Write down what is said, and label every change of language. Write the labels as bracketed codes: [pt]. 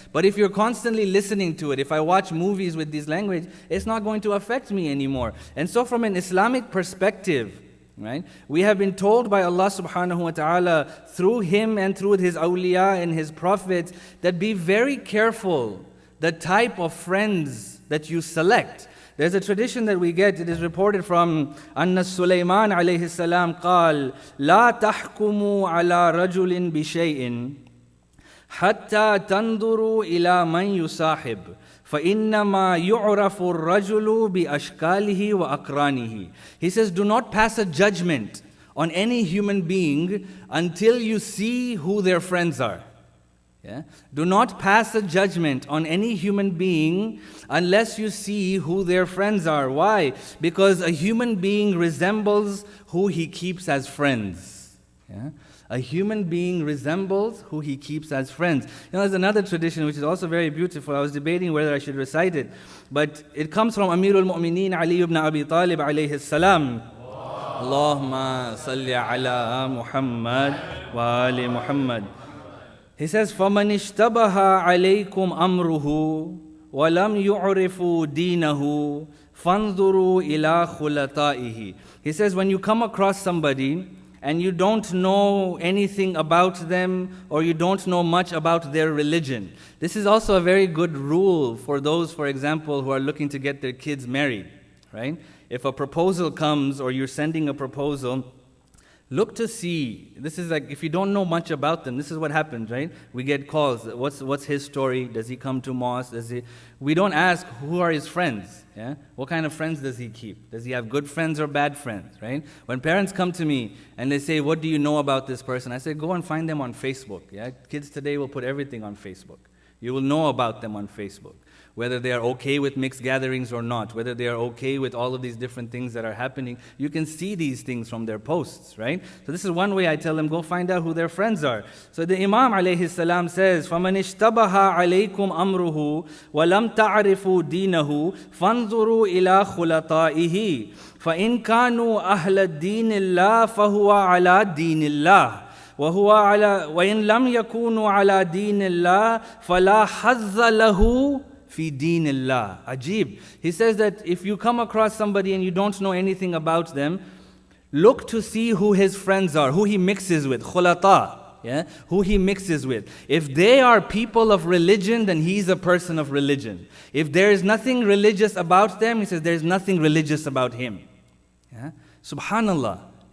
[en] But if you're constantly listening to it, if I watch movies with this language, it's not going to affect me anymore. And so from an Islamic perspective, right, we have been told by Allah subhanahu wa ta'ala through Him and through His awliya and His prophets that be very careful the type of friends that you select. There's a tradition that we get, it is reported from Anna Sulaiman alayhi salam [ar] قال لا تحكموا على رجل بشيء حتى تنظروا إلى من يصاحب فإنما يعرف الرجل بأشكاله وأقرانه. [en] He says, do not pass a judgment on any human being until you see who their friends are. Yeah? Do not pass a judgment on any human being unless you see who their friends are. Why? Because a human being resembles who he keeps as friends. Yeah? A human being resembles who he keeps as friends. There's another tradition which is also very beautiful. I was debating whether I should recite it. But it comes from Amirul Mu'mineen Ali ibn Abi Talib alayhi salam. Allahumma salli ala Muhammad wa ali Muhammad. He says, [ar] فَمَنِ اشْتَبَهَ عَلَيْكُمْ أَمْرُهُ وَلَمْ يُعْرِفُوا دِينَهُ فَانْظُرُوا إِلَىٰ خُلَطَائِهِ. [en] He says, when you come across somebody and you don't know anything about them or you don't know much about their religion, this is also a very good rule for those, for example, who are looking to get their kids married, right? If a proposal comes or you're sending a proposal, look to see, this is like, if you don't know much about them, this is what happens, right? We get calls, what's his story? Does he come to mosque? We don't ask, who are his friends? Yeah? What kind of friends does he keep? Does he have good friends or bad friends, right? When parents come to me and they say, what do you know about this person? I say, go and find them on Facebook. Yeah? Kids today will put everything on Facebook. You will know about them on Facebook. Whether they are okay with mixed gatherings or not, whether they are okay with all of these different things that are happening, you can see these things from their posts, right? So this is one way I tell them, go find out who their friends are. So the Imam alayhi salam says, [ar] فَمَنِ اشْتَبَهَ عَلَيْكُمْ أَمْرُهُ وَلَمْ تَعْرِفُوا دِينَهُ فَانْظُرُوا إِلَىٰ خُلَطَائِهِ فَإِنْ كَانُوا أَهْلَ الدِّينِ اللَّهِ فَهُوَ عَلَىٰ دِينِ اللَّهِ وَإِن لَمْ يَكُونُوا عَلَى دِينِ اللَّهِ فَلَا حَظَّ لَهُ fi dinillah. Ajib. [en] He says that if you come across somebody and you don't know anything about them, look to see who his friends are, who he mixes with, khulata, who he mixes with. If they are people of religion, then he's a person of religion. If there is nothing religious about them, he says there's nothing religious about him. Subhanallah.